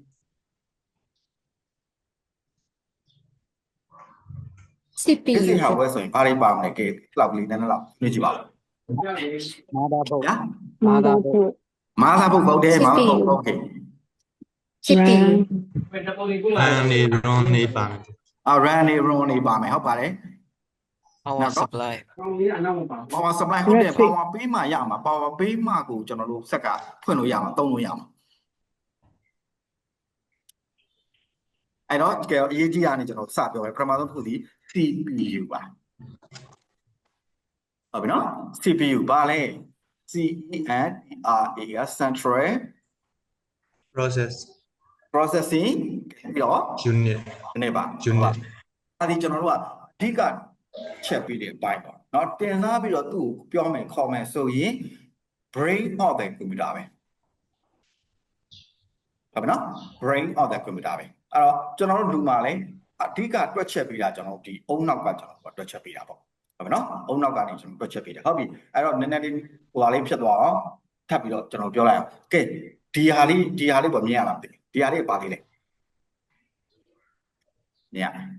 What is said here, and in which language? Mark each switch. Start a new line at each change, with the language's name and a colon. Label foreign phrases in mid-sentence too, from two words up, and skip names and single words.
Burmese: CPU
English: basic hardware
Burmese: ဆိုရင်ဘာတွေပါမလဲကဲလောက်လေးနည်းနည်းလောက်ညှိကြည့်ပါဦးmotherboard ဟုတ်တယ် motherboard ဟုတ်ကဲ့ CPU နေပါမယ် run နေ run နေပါမယ်ဟုတ်ပါတယ်
English: power supply power supply
Burmese: ဟုတ်တယ် power ပေးမှရမှာ power ပေးမှကိုကျွန်တော်တို့စက်ကဖွင့်လို့ရမှာသုံးလို့ရမှာအဲ့တော့တကယ်အရေးကြီးတာနေကျွန်တော်စပြောမယ်ပထမဆုံးတစ်ခုဒီ CPU ပါဟုတ်ပြီနော် CPU ပါလဲ CENTRA
English: Central Processing
Burmese: ပြီးတော့
English: unit
Burmese: နေပါ
English: unit
Burmese: အဲ့ဒီကျွန်တော်တို့ကအဓိကချက်ပြီးတဲ့အပိုင်းပေါ့เนาะတင်စားပြီးတော့သူ့ကိုပြောမယ်ခေါ်မယ်ဆိုရင်
English: brain of the computer
Burmese: ပဲ ဟုတ်ပြီနော်
English: brain of the computer
Burmese: ပဲအဲ့တော့ကျွန်တော်တို့လူမှာလည်းအဓိကတွက်ချက်ပြီးတာကျွန်တော်တို့ဒီအုံနောက်ကကျွန်တော်တို့တွက်ချက်ပြီးတာပေါ့ဟုတ်ပြီနော်အုံနောက်ကနေကျွန်တော်တွက်ချက်ပြီးတယ်ဟုတ်ပြီအဲ့တော့နည်းနည်းလေးဟိုဟာလေးဖြစ်သွားအောင်ထပ်ပြီးတော့ကျွန်တော်ပြောလိုက်အောင်ကဲဒီဟာလေးပေါ့မြင်ရလားမသိဘူးဒီဟာလေးပါသေးလေမြင်ရ